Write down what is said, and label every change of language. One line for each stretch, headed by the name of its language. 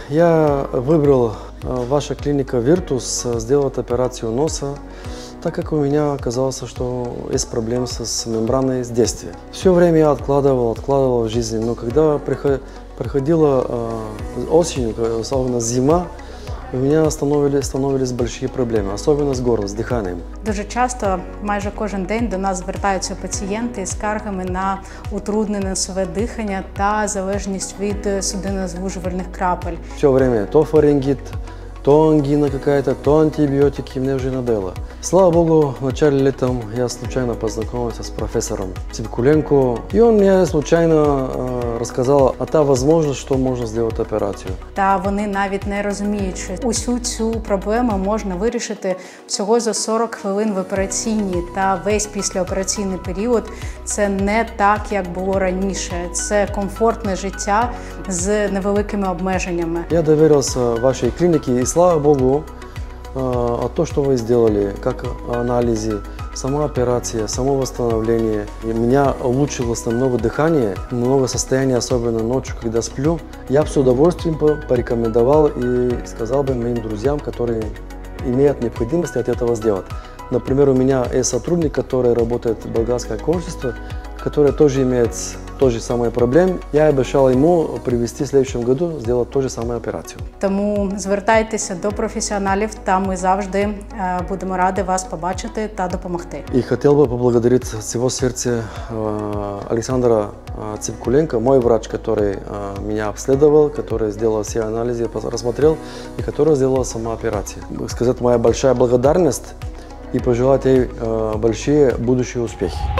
Russian: Я выбрал ваша клиника Виртус сделать операцию носа, так как у меня оказалось, что есть проблемы с мембраной с детства. Все время я откладывал в жизни, но когда приходила осень, особенно зима, у меня становились большие проблемы, особенно с горлом, с дыханием.
Ukrainian: Дуже часто, майже кожен день до нас звертаються пацієнти з скаргами на утруднене носове дихання та залежність від судинозвужувальних крапель.
Russian: Все время то фарингит, то ангина какая-то, то антибиотики, мне уже надоело. Слава богу, в начале лета я случайно познакомился с профессором Ципкуленко, и он мне случайно рассказал о той возможности, что можно сделать операцию.
Ukrainian: Та вони навіть не розуміють, що усю цю проблему можна вирішити всього за 40 хвилин в операційній, та весь післяопераційний період це не так, як було раніше. Це комфортне життя з невеликими обмеженнями.
Russian: Я доверился вашей клинике, и слава богу, то, что вы сделали, как анализы, сама операция, само восстановление. И меня улучшилось намного дыхание, много состояния, особенно ночью, когда сплю. Я бы с удовольствием порекомендовал и сказал бы моим друзьям, которые имеют необходимость от этого сделать. Например, у меня есть сотрудник, который работает в болгарское консульство, который тоже имеет то же самое проблем. Я обещал ему привести в следующем году, сделать ту же самую операцию.
Ukrainian: Тому звертайтеся до професіоналів, та ми завжди будемо раді вас побачити та допомогти.
Russian: И хотел бы поблагодарить от всего сердца Александра Ципкуленко, мой врач, который меня обследовал, который сделал все анализы, рассмотрел и который сделал сама операцию. Сказать моя большая благодарность и пожелать ей большие будущие успехи.